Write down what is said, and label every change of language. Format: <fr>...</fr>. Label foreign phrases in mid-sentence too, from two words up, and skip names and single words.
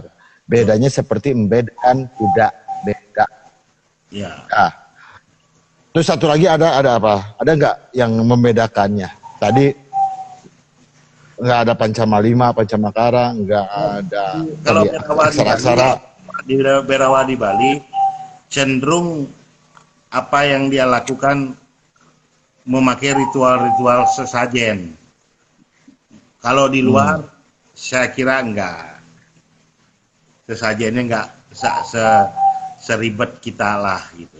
<id>Bedanya seperti embed dan kuda, beda. Ya. Nah, terus satu lagi ada apa? Ada nggak yang membedakannya? Tadi nggak ada Pancamalima, Pancamakara, nggak ada Kalau tadi Berawa di Bali, aksara-aksara. di Berawa di Bali cenderung apa yang dia lakukan memakai ritual-ritual sesajen. Kalau di luar saya kira enggak. Sesajennya enggak seribet kita lah gitu.</id>